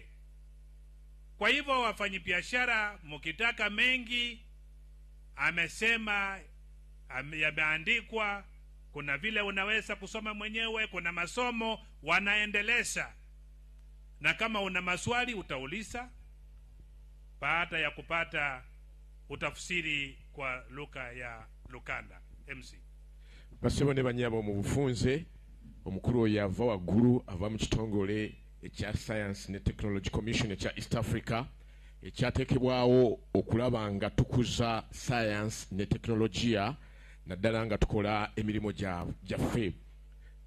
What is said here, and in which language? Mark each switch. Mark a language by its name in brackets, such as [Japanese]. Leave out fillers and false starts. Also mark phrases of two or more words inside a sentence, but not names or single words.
[Swahili] Kwa hivyo wafanyabiashara, mkitaka mengi, amesema yameandikwa, kuna vile unaweza kusoma mwenyewe, kuna masomo wanaendeleza. Na kama una maswali utauliza baada ya kupata utafsiri kwa lugha ya Luganda. MC [Ganda] basebone banyabo mu bufunze omukuru yava waguru ava mu kitongole ekya Science and Technology Commission ekya East Africa ekyatekebwawo okulaba nga tukuza science ne teknolojia naddala nga tukola emirimu gyaffe.